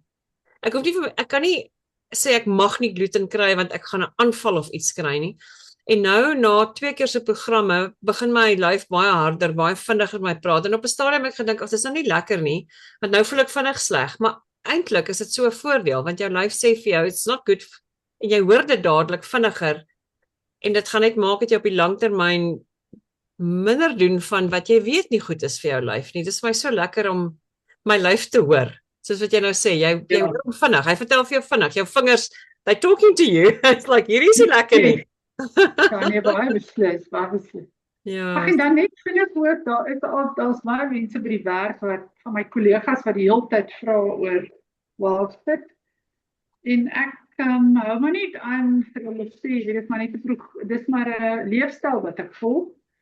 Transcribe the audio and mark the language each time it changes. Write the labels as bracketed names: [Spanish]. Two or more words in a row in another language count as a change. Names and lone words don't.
[Afrikaans] Ek kan nie sê ek mag nie gluten kry want ek gaan 'n aanval of iets kry nie. En nou na 2 keer se programme begin my lyf baie harder, baie vinniger met my praat en op 'n stadium het ek gedink, ag, dis nou nie lekker nie, want nou voel ek vinnig sleg, maar eintlik is dit so 'n voordeel want jou lyf sê vir jou [English] it's not good [Afrikaans] en jy hoor dit dadelik vinniger en dit gaan net maak dat jy op die langtermyn minder doen van wat jy weet nie goed is vir jou lyf nie. Dit is vir my so lekker om my lyf te hoor. Soos wat jy nou sê, jy hoor hom vinnig. Hy vertel vir jou vinnig. Jou vingers, [English] they talking to you. It's like [Afrikaans] hierdie is nie lekker nie. Ja, nee, baie beslis. Ja. Ag, en dan net vinnig hoor, daar's baie mense by die werk van my kollegas wat die hele tyd vra oor wildfit. En ek hou maar nie aan vir hulle sê, dit is maar net dis maar 'n leefstyl wat ek volg.